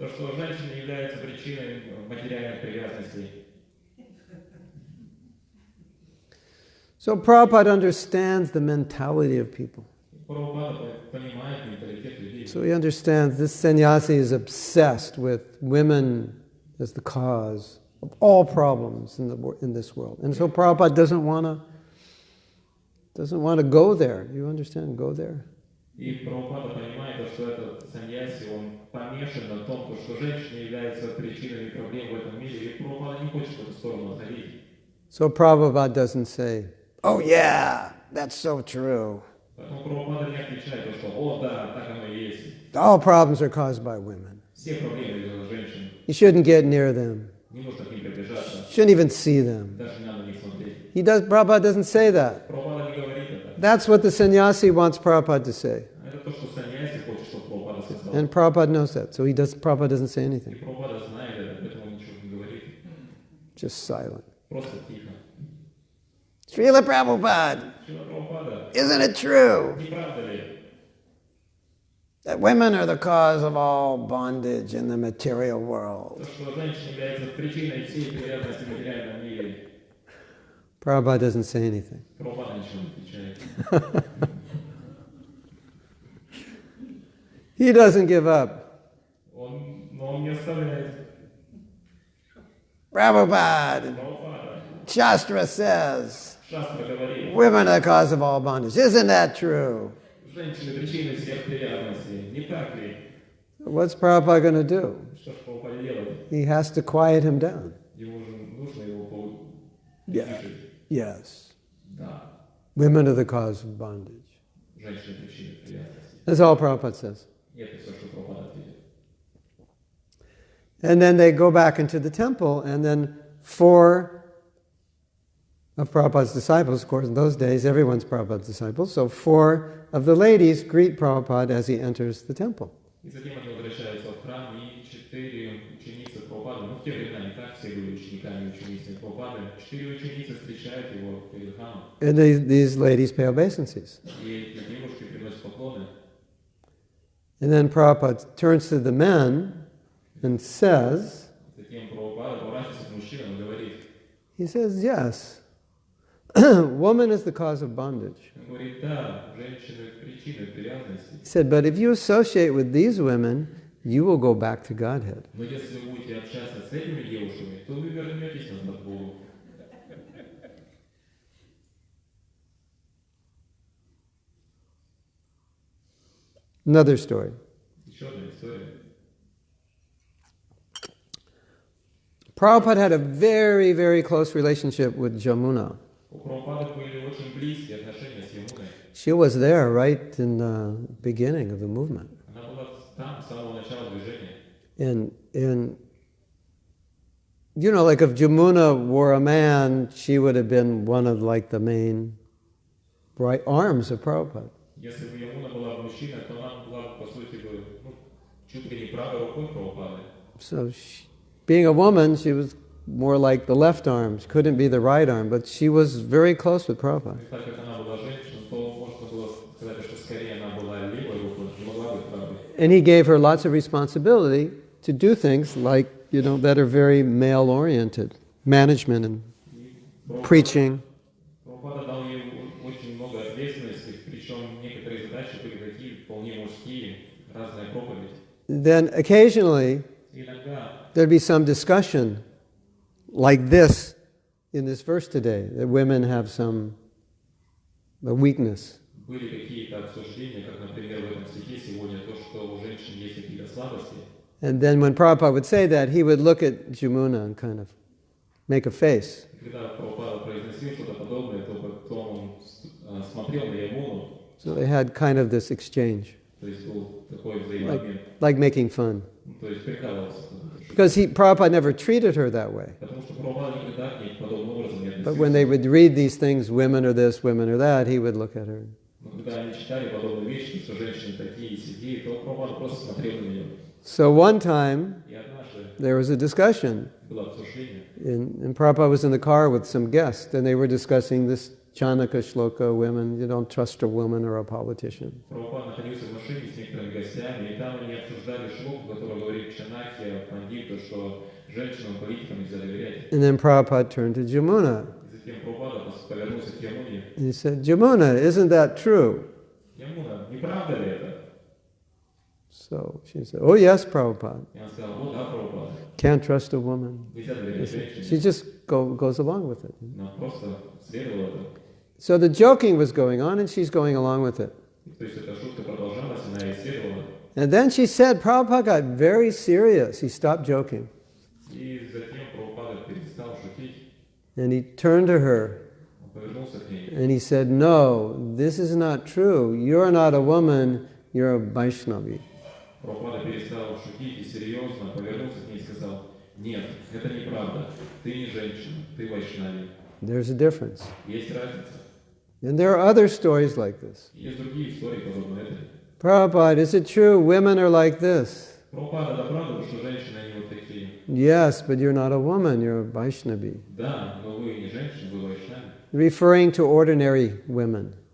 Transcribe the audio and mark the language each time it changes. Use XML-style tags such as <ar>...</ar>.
<ru>то, что женщины являются причиной материальных привязанностей?</ru> <en>So Prabhupada understands the mentality of people.</en> <ru>Прабхупада понимает менталитет людей.</ru> <en>So he understands this sannyasi is obsessed with women as the cause of all problems in this world. And so Prabhupada doesn't want to go there. You understand? Go there.</en> <ru>И Прабхупада понимает, что этот саньяси, он помешан на том, что женщины являются причиной проблем в этом мире, и Прабхупада не хочет в эту сторону отходить.</ru> <en>So Prabhupada doesn't say, oh yeah, that's so true.</en> <ru>Поэтому Прабхупада не отвечает, что «О, да, так оно и есть».</ru> <en>All problems are caused by women.</en> <ru>Все проблемы из-за женщин.</ru> <en>You shouldn't get near them.</en> <ru>Не нужно к ним приближаться.</ru> <en>Shouldn't even see them.</en> <ru>Даже не надо на них смотреть.</ru> <en>Prabhupada doesn't say that.</en> <ru>Прабхупада не говорит это.</ru> <en>That's what the sannyasi wants Prabhupada to say.</en> <ru>Это то, что саньяси хочет, чтобы Прабхупада сказал.</ru> <en>And Prabhupada knows that. So Prabhupada doesn't say</en> <ru>И</ru> <en>anything.</en> <ru>Прабхупада знает это, поэтому он ничего не говорит.</ru> <en>Just silent.</en> <ru>Просто тихо.</ru> <en>Srila Prabhupada,</en> <ru>Шрила Прабхупада,</ru> <en>isn't it true</en> <ru>не правда ли,</ru> <en>that women are the cause of all bondage in the material world?</en> <ru>то, что женщина является причиной всей привязанности в материальном мире?</ru> <en>Prabhupada doesn't say anything.</en> <ru>Прабхупада ничего не отвечает.</ru> <en>He doesn't give up.</en> <ru>Но он не оставляет.</ru> <en>Prabhupada,</en> <ru>Прабхупада,</ru> <en>Shastra says,</en> <ru>Шастра говорит,</ru> <en>women are the cause of all bondage. Isn't that true?</en> <ru>женщины причиной всех привязанностей. Не так ли?</ru> <en>What's Prabhupada going to do?</en> <ru>Что ж Прабхупада делать?</ru> <en>He has to quiet him down.</en> <ru>Ему же нужно его</ru> <en>Yeah.</en> <ru>утешить.</ru> <en>Yes.</en> <ru>Да,</ru> <en>Women are the cause of bondage.</en> <ru>женщины причиной привязанности.</ru> <en>That's all Prabhupada says.</en> <ru>И это все, что Прабхупада ответит.</ru> <en>And then they go back into the temple, and then 4 of Prabhupada's disciples, of course, in those days, everyone's Prabhupada's disciples, so 4 of the ladies greet Prabhupada as he enters the temple.</en> <ru>И затем они возвращаются в храм, и 4 ученицы Прабхупады, ну в те времена не так все были учениками и ученицами Прабхупады, 4 ученицы встречают его перед храмом.</ru> <en>And these ladies pay obeisances.</en> <ru>И эти девушки приносят поклоны.</ru> <en>And then Prabhupada turns to the men and says,</en> <ru>Затем Прабхупада поворачивается к мужчинам и говорит,</ru> <en>he says, yes, woman is the cause of bondage.</en> <ru>он говорит, да, женщины причиной привязанности.</ru> <en>He said, but if you associate with these women, you will go back to Godhead.</en> <ru>Но если вы будете общаться с этими девушками, то вы вернетесь назад к Богу.</ru> <en>Another story.</en> <ru>Еще одна история.</ru> <en>Prabhupada had a very, very close relationship with Jamuna.</en> <ru>У Прабхупады были очень близкие отношения с Ямуной.</ru> <en>She was there right in the beginning of the movement.</en> <ru>Она была там с самого начала движения.</ru> <en>And you know, like if Jamuna were a man, she would have been one of like the main right arms of Prabhupada.</en> <ru>Если бы Ямуна была мужчиной, то она была, по сути, чуть ли не правой рукой Прабхупады.</ru> <en>So being a woman, she was more like the left arm. She couldn't be the right arm, but she was very close with Prabhupada.</en> <ru>И так как она была женщиной, то можно было сказать, что скорее она была левой рукой, не могла быть правой.</ru> <en>And he gave her lots of responsibility to do things like, you know, that are very male-oriented, management and preaching.</en> <ru>Прабхупада дал ей очень много ответственности, причем некоторые задачи были такие вполне мужские, разная проповедь.</ru> <en>Then occasionally</en> <ru>Иногда</ru> <en>there'd be some discussion like this in this verse today, that women have some weakness.</en> <ru>были какие-то обсуждения, как, например, в этом стихе сегодня, то, что у женщин есть какие-то слабости.</ru> <en>And then when Prabhupada would say that, he would look at Jamuna and kind of make a face.</en> <ru>Когда Прабхупада произносил что-то подобное, то потом он смотрел на Ямуну,</ru> <en>So they had kind of this exchange,</en> <ru>то есть был такой взаимообмен,</ru> <en>like making fun.</en> <ru>то есть прикалывался.</ru> <en>Because Prabhupada never treated her that way.</en> <ru>Потому что Прабхупада никогда к ней подобным образом не</ru> <en>But when they</en> <ru>относился.</ru> <en>would read these things, women are this, women are that, he would look at her.</en> <ru>Но когда они читали подобные вещи, что женщины такие и сякие, то Прабхупада просто смотрел на нее.</ru> <en>So one time,</en> <ru>И однажды</ru> <en>there was a discussion,</en> <ru>было обсуждение,</ru> <en>and Prabhupada was in the car with some guests, and they were discussing this Chanaka Shloka, women, you don't trust a woman or a politician.</en> <ru>Прабхупада находился в машине с некоторыми гостями, и там они обсуждали шлоку, который говорит Чанакья, Пандиту, что женщинам, политикам нельзя доверять.</ru> <en>And then Prabhupada turned to Jamuna,</en> <ru>И затем Прабхупада повернулся к Ямуне.</ru> <en>and he said, Jamuna, isn't that true?</en> <ru>Ямуна, не правда ли это?</ru> <en>So she said, oh yes, Prabhupada.</en> <ru>И он сказал, вот да, Прабхупада,</ru> <en>Can't trust a woman.</en> <ru>нельзя доверять</ru> <en>She</en> <ru>женщине.</ru> <en>just goes along with it.</en> <ru>Она просто следовала этому.</ru> <en>So the joking was going on, and she's going along with it.</en> <ru>То есть эта шутка продолжалась, она исследовала.</ru> <en>And then she said, Prabhupada got very serious. He stopped joking.</en> <ru>И затем Прабхупада перестал шутить.</ru> <en>And he turned to her,</en> <ru>Он повернулся к ней.</ru> <en>and he said, no, this is not true. You're not a woman, you're a Vaishnavi.</en> <ru>Прабхупада перестал шутить и серьезно повернулся к ней и сказал, нет, это неправда. Ты не женщина, ты вайшнави.</ru> <en>There's a difference.</en> <ru>Есть разница.</ru> <en>And there are other stories like this.</en> <ru>Есть другие истории, подобные этой.</ru> <en>Prabhupada, is it true women are like this?</en> <ru>Прабхупада, да правда, что женщины, они вот такие?</ru> <en>Yes, but you're not a woman, you're a Vaishnavi.</en> <ru>Да, но вы не женщины, вы вайшнави.</ru> <en>Referring to ordinary women</en>